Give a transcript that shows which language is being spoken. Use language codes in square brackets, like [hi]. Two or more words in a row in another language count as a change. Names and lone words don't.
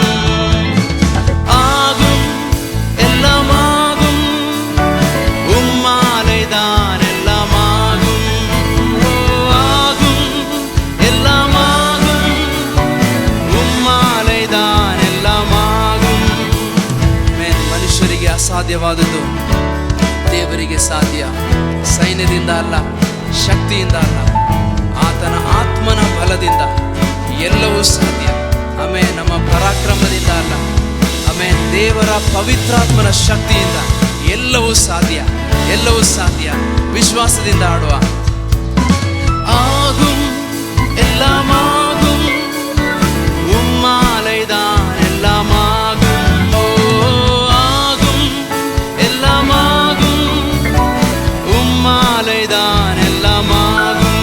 [ta] ஆகும், எல்லாம் ஆகும். உம்மாலே தான் எல்லாம் ஆகும். ஆகும், எல்லாம் ஆகும். ಉಮ್ಮಾಲೆ தான் எல்லாம் ஆகும். [kn] ಮನುಷ್ಯರಿಗೆ ಅಸಾಧ್ಯವಾದದ್ದು ದೇವರಿಗೆ ಸಾಧ್ಯ. ಸೈನ್ಯದಿಂದ ಅಲ್ಲ, ಶಕ್ತಿಯಿಂದ ಅಲ್ಲ, ಆತನ ಆತ್ಮನ ಬಲದಿಂದ ಎಲ್ಲವೂ ಸಾಧ್ಯ. ಆಮೆನ್. ನಮ್ಮ ಪರಾಕ್ರಮದಿಂದ ಅಲ್ಲ, ಆಮೆನ್, ದೇವರ ಪವಿತ್ರಾತ್ಮನ ಶಕ್ತಿಯಿಂದ ಎಲ್ಲವೂ ಸಾಧ್ಯ. ಎಲ್ಲವೂ ಸಾಧ್ಯ. ವಿಶ್ವಾಸದಿಂದ ಆಡುವ. [ta] ஆகும், எல்லாம் ஆகும். உம்மாலே தான் எல்லாம் ஆகும். ஆகும், எல்லாம் ஆகும். உம்மாலே தான் எல்லாம் ஆகும்.